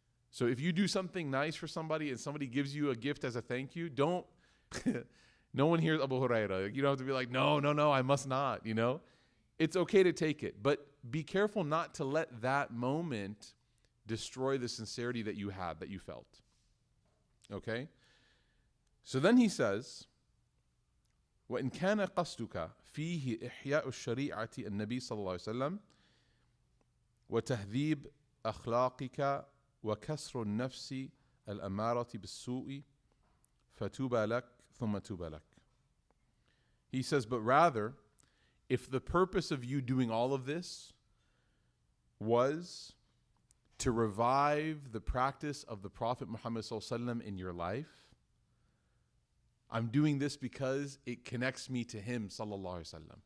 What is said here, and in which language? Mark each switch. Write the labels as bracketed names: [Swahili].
[English] So if you do something nice for somebody and somebody gives you a gift as a thank you, don't, no one hears Abu Hurairah. You don't have to be like, no, I must not, you know? It's okay to take it, but be careful not to let that moment destroy the sincerity that you had, that you felt. Okay? So then he says, [Arabic] وَإِنْ كَانَ قَصْدُكَ فِيهِ إِحْيَاءُ الشَّرِيعَةِ النَّبِي صلى الله عليه وسلم وتهذيب أخلاقك وكسر النفس الأمارة بالسوء فتوبى لك ثم توبى لك. [English] He says, but rather, if the purpose of you doing all of this was to revive the practice of the Prophet Muhammad ﷺ in your life, I'm doing this because it connects me to him ﷺ.